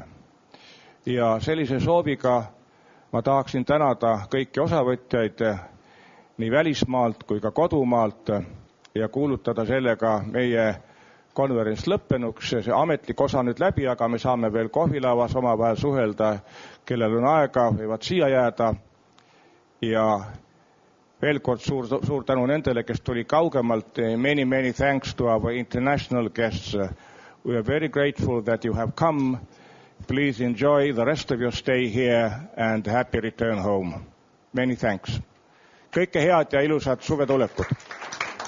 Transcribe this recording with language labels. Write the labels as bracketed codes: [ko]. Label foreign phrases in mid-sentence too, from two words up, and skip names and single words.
[et] Ja sellise sooviga ma tahaksin tänada kõiki osavõtjaid nii välismaalt kui ka kodumaalt ja kuulutada sellega meie konverents lõppenuks. See ametlik osa nüüd läbi, aga me saame veel kohvilavas omavahel suhelda, kellel on aega, võivad siia jääda. Ja veel kord suur tänu nendele, kes tuli kaugemalt. [en] Many thanks to our international guests. We are very grateful that you have come. Please enjoy the rest of your stay here and happy return home. Many thanks. [et] Kõike head ja ilusat suvetulekut.